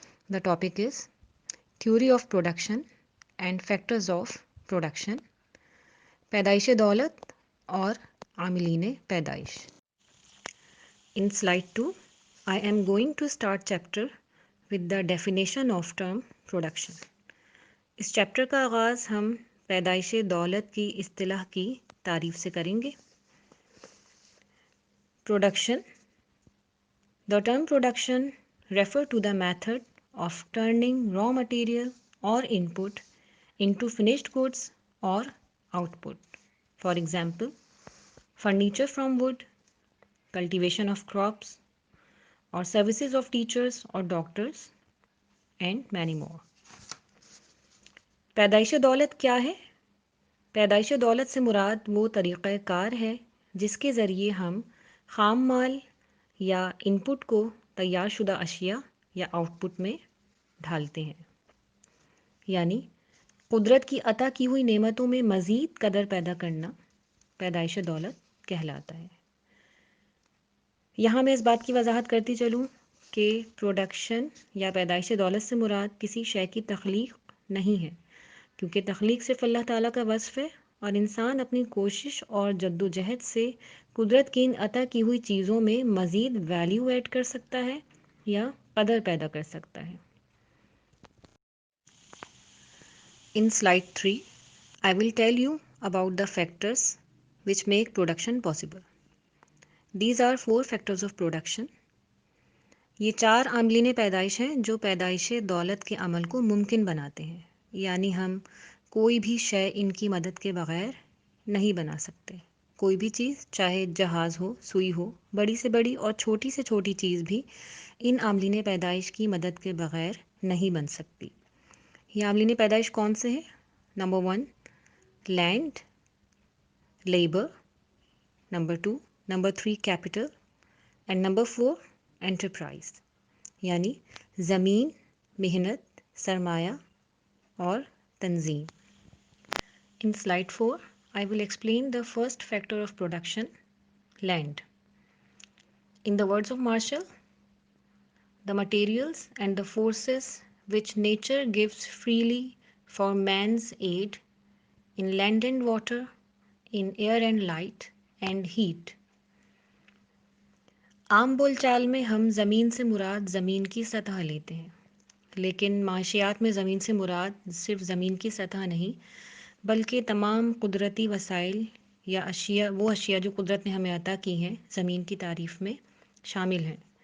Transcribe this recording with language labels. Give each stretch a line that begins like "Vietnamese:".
English: The topic is theory of production and factors of production,
Urdu: پیدائش دولت اور عاملین پیدائش.
English: In slide 2, I am going to start chapter with the definition of term production.
Urdu: اس chapter کا آغاز ہم پیدائش دولت کی اصطلاح کی تعریف سے کریں گے.
English: Production. The term production refer to the method of turning raw material or input into finished goods or output. For example, furniture from wood, cultivation of crops, or services of teachers or doctors, and many more.
Urdu: پیدائش دولت کیا ہے؟ پیدائش دولت سے مراد وہ طریقہ کار ہے جس کے ذریعے ہم خام مال یا ان پٹ کو تیار شدہ اشیاء یا آؤٹ پٹ میں ڈھالتے ہیں. یعنی قدرت کی عطا کی ہوئی نعمتوں میں مزید قدر پیدا کرنا پیدائش دولت کہلاتا ہے. یہاں میں اس بات کی وضاحت کرتی چلوں کہ پروڈکشن یا پیدائش دولت سے مراد کسی شے کی تخلیق نہیں ہے، کیونکہ تخلیق صرف اللہ تعالیٰ کا وصف ہے اور انسان اپنی کوشش اور جد و جہد سے قدرت کی ان عطا کی ہوئی چیزوں میں مزید ویلیو ایڈ کر سکتا ہے یا قدر پیدا کر سکتا ہے. In slide 3, I will tell you about the factors which make production possible. These are 4 factors of production. یہ 4 عاملین پیدائش ہیں جو پیدائش دولت کے عمل کو ممکن بناتے ہیں. یعنی ہم کوئی بھی شے ان کی مدد کے بغیر نہیں بنا سکتے. کوئی بھی چیز، چاہے جہاز ہو، سوئی ہو، بڑی سے بڑی اور چھوٹی سے چھوٹی چیز بھی ان عاملین پیدائش کی مدد کے بغیر نہیں بن سکتی. یہ عاملین پیدائش کون سے ہیں؟ Number 1 land, labour, number 2 number 3 capital, and number 4 enterprise. یعنی زمین، محنت، سرمایہ اور تنظیم.
English: In slide 4, I will explain the first factor of production, land. In the words of Marshall, the materials and the forces which nature gives freely for man's aid in land and water, in air and light and heat.
Urdu: عام بول چال میں ہم زمین سے مراد زمین کی سطح لیتے ہیں، لیکن معاشیات میں زمین سے مراد صرف زمین کی سطح نہیں بلکہ تمام قدرتی وسائل یا اشیاء، وہ اشیاء جو قدرت نے ہمیں عطا کی ہیں زمین کی تعریف میں شامل ہیں.